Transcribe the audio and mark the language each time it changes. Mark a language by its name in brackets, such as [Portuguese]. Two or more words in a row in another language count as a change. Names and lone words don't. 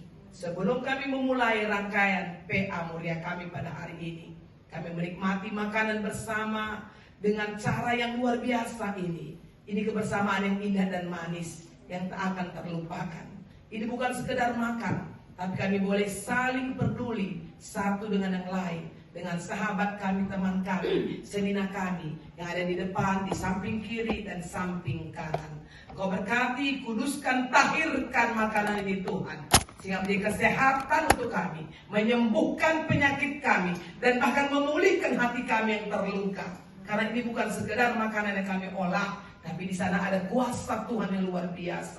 [Indonesian] Sebelum kami memulai rangkaian PA Moria kami pada hari ini, kami menikmati makanan bersama dengan cara yang luar biasa ini. Ini kebersamaan yang indah dan manis yang tak akan terlupakan. Ini bukan sekedar makan, tapi kami boleh saling peduli satu dengan yang lain, dengan sahabat kami, teman kami, senina kami yang ada di depan, di samping kiri dan samping kanan. Kau berkati, kuduskan, tahirkan makanan ini Tuhan, sehingga menjadi kesehatan untuk kami, menyembuhkan penyakit kami, dan bahkan memulihkan hati kami yang terluka. Karena ini bukan sekedar makanan yang kami olah, tapi di sana ada kuasa Tuhan yang luar biasa.